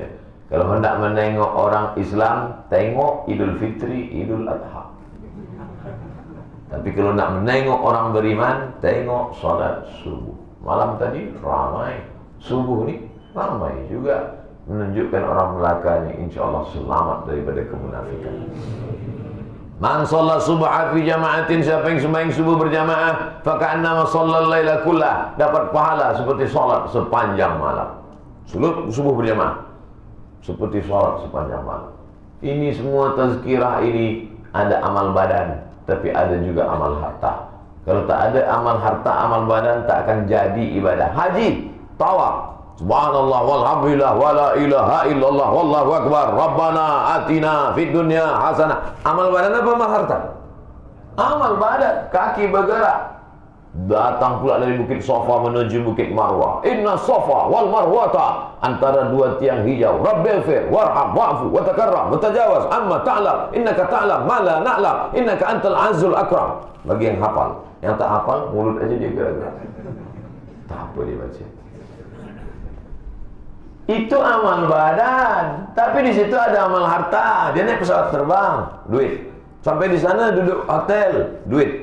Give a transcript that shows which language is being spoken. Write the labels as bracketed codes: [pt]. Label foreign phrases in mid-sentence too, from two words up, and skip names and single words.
[ms] Kalau hendak menengok orang Islam, tengok Idul Fitri, Idul Adha. Tapi kalau nak menengok orang beriman, tengok salat subuh. Malam tadi ramai, subuh ni ramai juga, menunjukkan orang Melaka ni [ar] إن شاء الله [ms] selamat daripada kemunafikan. [ar] من صلى الصبح في جماعة, [ms] siapa yang sembahyang subuh berjamaah, [ar] فكأنما صلى الليل كله, [ms] dapat pahala seperti salat sepanjang malam. Subuh berjamaah seperti sholat sepanjang malam. Ini semua tazkirah ini ada amal badan, tapi ada juga amal harta. Kalau tak ada amal harta, amal badan, tak akan jadi ibadah. Haji, tawaf, [ar] سبحان الله والحمد لله ولا إله إلا الله والله أكبر ربنا آتنا في الدنيا حسنة. [ms] Amal badan apa amal harta? Amal badan, kaki bergerak. Datang pula dari Bukit Safa menuju Bukit Marwah. [ar] إن الصفا والمروة, [ms] antara dua tiang hijau. [ar] رب اغفر وارحم واعف وتكرم وتجاوز عما تعلم إنك تعلم ما لا نعلم إنك أنت الأعز الأكرم. [ms] Bagi yang hafal. Yang tak hafal, mulut aja dia gerak-gerak. Tak apa dia baca. Itu amal badan, tapi di situ ada amal harta. Dia naik pesawat terbang, duit. Sampai di sana duduk hotel, duit.